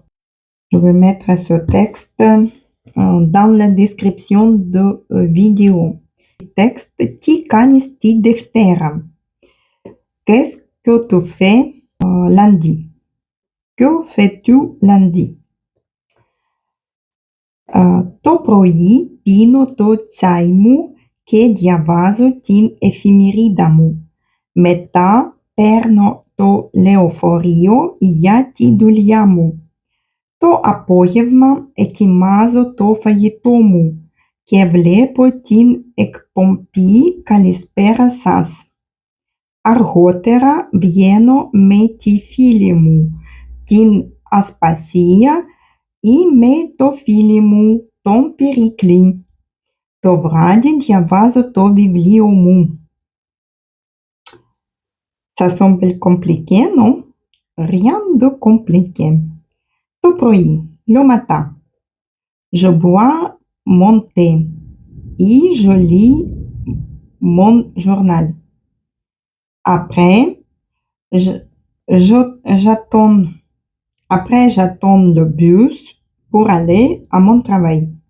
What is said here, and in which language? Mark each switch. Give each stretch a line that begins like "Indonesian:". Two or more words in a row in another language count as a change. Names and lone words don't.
French: Je vais mettre ce texte dans la description de vidéo.
Greek: Texte «Τι κάνεις τη Δευτέρα?»
French: Qu'est-ce que tu fais lundi? Que fais-tu lundi?
Greek: Το πρωί πίνω το τσάι μου και διαβάζω την εφημερίδα μου. Μετά παίρνω το λεωφορείο για τη δουλειά μου. Το απόγευμα ετοιμάζω το φαγητό μου και βλέπω την εκπομπή «Καλησπέρα σας». Αργότερα βγαίνω με τη φίλη μου, την Ασπασία ή με το φίλο μου, τον Περικλή. Το βράδυ διαβάζω το βιβλίο μου.
French: Ça semble compliqué, non? Rien de compliqué.
Greek: Το πρωί,
French: le matin, je bois mon thé et je lis mon journal. Après, j'attends le bus pour aller à mon travail.